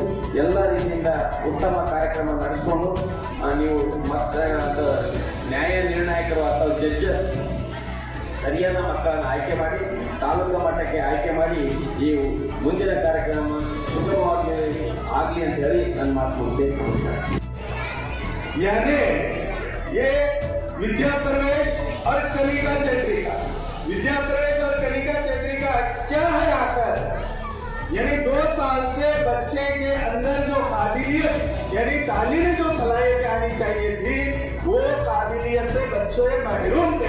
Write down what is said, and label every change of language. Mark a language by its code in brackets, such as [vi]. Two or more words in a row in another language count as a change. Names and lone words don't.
[kn] ಎಲ್ಲ ರೀತಿಯಿಂದ ಉತ್ತಮ ಕಾರ್ಯಕ್ರಮ ನಡೆಸಿಕೊಂಡು ನೀವು ಮಕ್ಕಳ ನ್ಯಾಯ ನಿರ್ಣಾಯಕರು ಅಥವಾ ಜಡ್ಜಸ್ ಸರಿಯಾದ ಮಕ್ಕಳನ್ನು ಆಯ್ಕೆ ಮಾಡಿ ತಾಲೂಕು ಮಟ್ಟಕ್ಕೆ ಆಯ್ಕೆ ಮಾಡಿ ಈ ಮುಂದಿನ ಕಾರ್ಯಕ್ರಮ ಸುಗಮವಾಗಿ ಆಗಲಿ ಅಂತ ಹೇಳಿ ನನ್ನ ಮಾತು ಮುಗಿಸ್ತೇನೆ. [ur] یعنی یہ ودیا پرویش اور کلیکا چیتریکا، ودیا پرویش اور کلیکا چیتریکا کیا ہے آکر، یعنی 2 سال سے بچے کے اندر جو قابلیت یعنی تعلیمی جو صلاحیت آنی چاہیے تھی وہ قابلیت سے بچے محروم تھے.